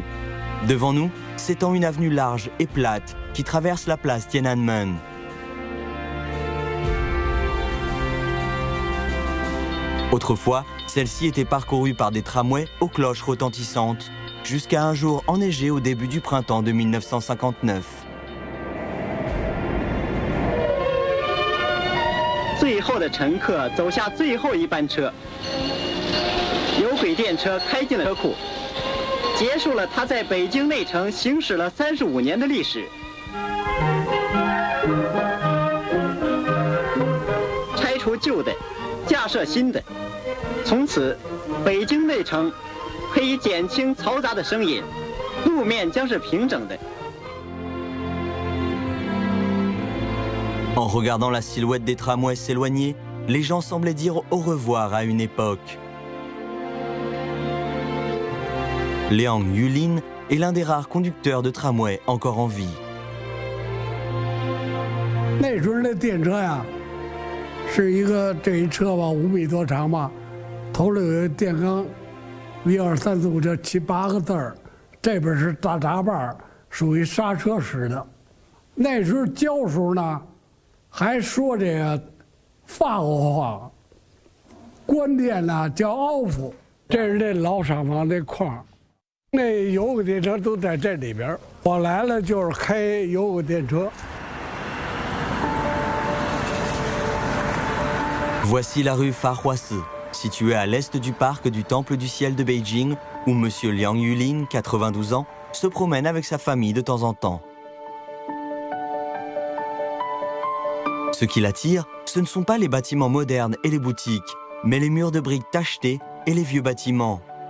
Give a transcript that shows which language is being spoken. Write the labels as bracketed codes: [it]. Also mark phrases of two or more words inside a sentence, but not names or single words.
[fr] Devant nous, s'étend une avenue large et plate qui traverse la place Tiananmen. Autrefois, celle-ci était parcourue par des tramways aux cloches retentissantes, jusqu'à un jour enneigé au début du printemps de 1959. [zh] 最后的乘客走下最后一班车，有轨电车开进了车库。结束了他在北京内城行驶了35年的历史。拆除旧的，架设新的，从此，北京内城可以减轻嘈杂的声音，路面将是平整的。 [fr] En regardant la silhouette des tramways s'éloigner, les gens semblaient dire au revoir à une époque. Liang Yulin est l'un des rares conducteurs de tramway encore en vie. [zh] 那时候的电车呀，是一个这一车吧5米多长吧，头里有个电缸，1、2、3、4、5这7、8个字儿，这边是大闸把，属于刹车式的。那时候教书呢，还说这个法国话，关电呢叫奥夫，这是这老厂房这框。那有轨电车都在这里边，我来了就是开有轨电车。 [fr] Voici la rue Farhuasi, située à l'est du parc du Temple du Ciel de Beijing, où M. Liang Yulin, 92 ans, se promène avec sa famille de temps en temps. Ce qui l'attire, ce ne sont pas les bâtiments modernes et les boutiques, mais les murs de briques tachetées et les vieux bâtiments.